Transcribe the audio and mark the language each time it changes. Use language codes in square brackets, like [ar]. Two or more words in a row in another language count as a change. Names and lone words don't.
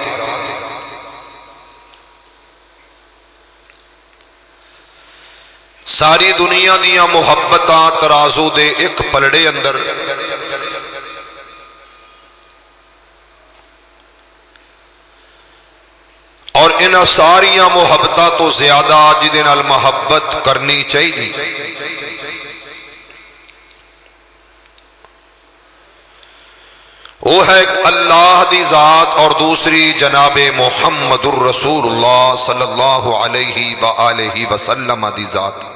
[pa] ساری دنیا دیاں محبتاں ترازو دے ایک پلڑے اندر اور انہاں ساریاں محبتاں تو زیادہ جدے نال محبت کرنی چاہیے وہ ہے ایک اللہ دی ذات اور دوسری جناب محمد الرسول اللہ [ar] صلی اللہ علیہ وآلہ وسلم [pa] دی ذات.